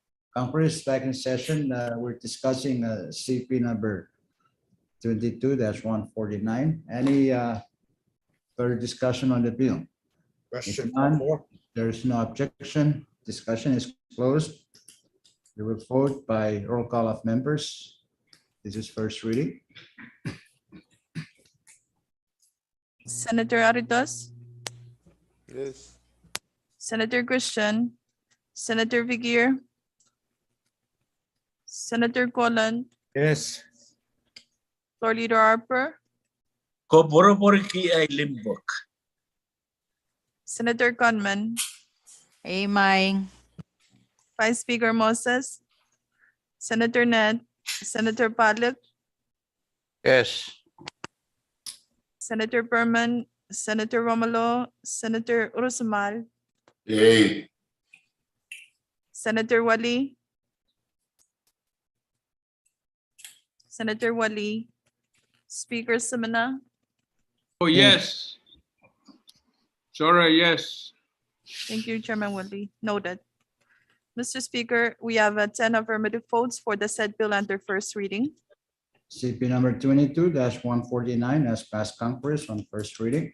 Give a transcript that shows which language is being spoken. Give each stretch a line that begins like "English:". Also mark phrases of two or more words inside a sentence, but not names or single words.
English: Congress back in session. We're discussing CP number 22-149. Any further discussion on the bill? Question none, for. There is no objection. Discussion is closed. We will vote by roll call of members. This is first reading. Senator Aritos, Yes. Senator Christian, Senator Vigier, Senator Colon, Yes. Floor Leader Harper, Ko boro-boro ki ay limbok. Senator Conman, Aming. Vice Speaker Moses, Senator Net, Senator Pollack, Yes. Senator Berman, Senator Romulo, Senator Urusmal, Yay. Senator Wali, Senator Wali, Speaker Semina, Oh, yes. Sorry, yes. thank you, Chairman Wali, noted. Mr. Speaker, we have 10 affirmative votes for the said bill under first reading. CP number 22-149 has passed Congress on first reading.